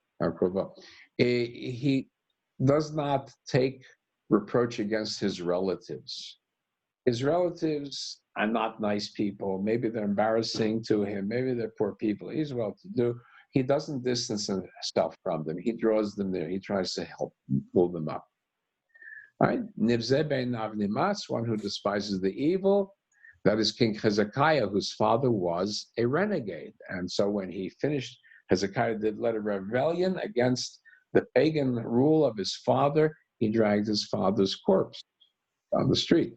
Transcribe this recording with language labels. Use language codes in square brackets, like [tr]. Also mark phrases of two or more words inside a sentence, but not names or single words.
[en] He does not take reproach against his relatives. His relatives are not nice people. Maybe they're embarrassing to him. Maybe they're poor people. He's well-to-do. He doesn't distance himself from them. He draws them near. He tries to help pull them up. All right? [he] נבזה בעיניו נמאס, [en] one who despises the evil. That is King Hezekiah, whose father was a renegade. And so when he finished, Hezekiah led a rebellion against the pagan rule of his father. He dragged his father's corpse down the street.